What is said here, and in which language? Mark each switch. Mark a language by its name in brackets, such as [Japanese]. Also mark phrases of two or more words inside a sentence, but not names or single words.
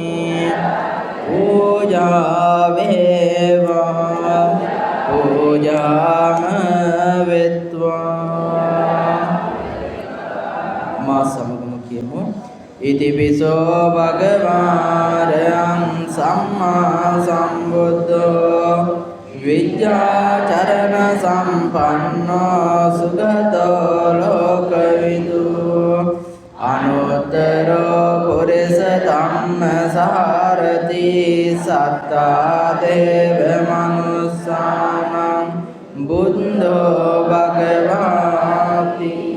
[Sinhala] පූජා වේවා පූජාම වෙත්වා. මා සමගම කියමු. [Pali] ඉතිපිසෝ භගවාරයං සම්මා සම්බුද්ධෝ විද්‍යාචරණ සම්පන්නෝ සුගතෝ ලෝකවිදු අනුත්තරෝ පුරිස ධම්මසාරති සත්තා දේව මනුස්සානං බුද්ධෝ භගවාති